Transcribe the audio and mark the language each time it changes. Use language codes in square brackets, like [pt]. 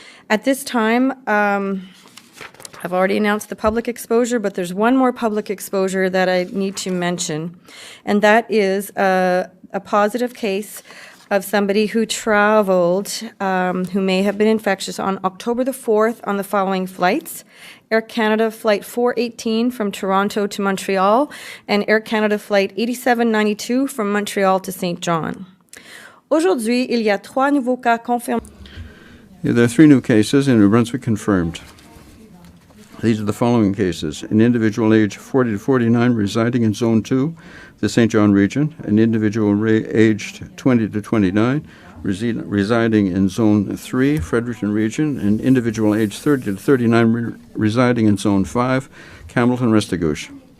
[en] At this time, I've already announced the public exposure, but there's one more public exposure that I need to mention, and that is a positive case of somebody who traveled, who may have been infectious on October the 4th on the following flights: Air Canada Flight 418 from Toronto to Montreal, and Air Canada Flight 8792 from Montreal to St. John. [fr] Aujourd'hui, il y a 3 nouveaux cas confirmés. [en] There are 3 new cases in New Brunswick confirmed. These are the following cases: an individual aged 40 to 49 residing in Zone 2, the St. John region; an individual aged 20 to 29 residing in Zone 3, Fredericton region; an individual aged 30 to 39 residing in Zone 5, Hamilton-Restigouche.